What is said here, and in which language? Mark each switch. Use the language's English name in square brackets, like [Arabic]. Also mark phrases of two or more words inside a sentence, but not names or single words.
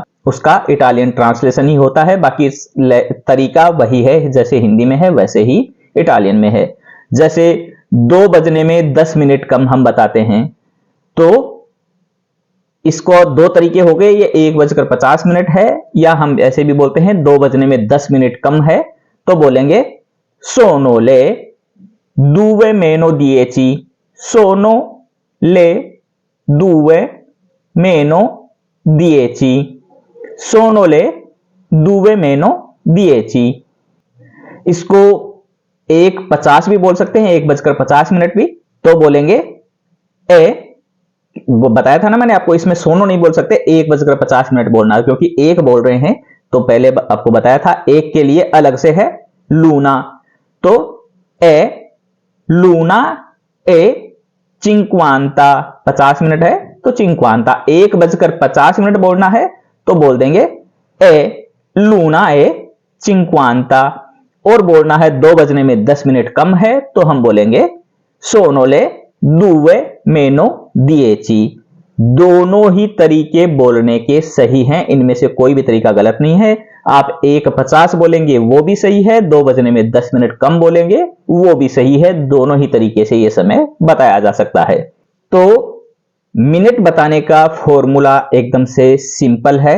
[Hindi] उसका इटालियन ट्रांसलेशन ही होता है, बाकी तरीका वही है, जैसे हिंदी में है वैसे ही इटालियन में है। जैसे 2:10 कम हम बताते हैं तो इसको 2 तरीके हो गए। ये 1:50 है, या हम ऐसे भी बोलते हैं 2:10 कम है तो बोलेंगे [Italian] sono le due meno 10, sono le 2 meno 10, sono le 2 meno 10। [Hindi] इसको 1:50 भी बोल सकते हैं, 1:50 भी। तो बोलेंगे ए, वो बताया था ना मैंने आपको, इसमें सोनो नहीं बोल सकते, 1:50 बोलना, क्योंकि एक बोल रहे हैं। तो पहले आपको बताया था एक के लिए अलग से है लूना, तो [Italian] è l'una e cinquanta, [Hindi] 50 है तो चिंक्वांता। 1:50 बोलना है तो बोल देंगे [Italian] è l'una e cinquanta. [Hindi] और बोलना है 2:10 कम है तो हम बोलेंगे [Italian] sono le due meno 10. [Hindi] दोनों ही तरीके बोलने के सही हैं, इनमें से कोई भी तरीका गलत नहीं है। आप 1:50 बोलेंगे वो भी सही है, 2:10 कम बोलेंगे वो भी सही है। दोनों ही तरीके से ये समय बताया जा सकता है। तो मिनट बताने का फॉर्मूला एकदम से सिंपल है।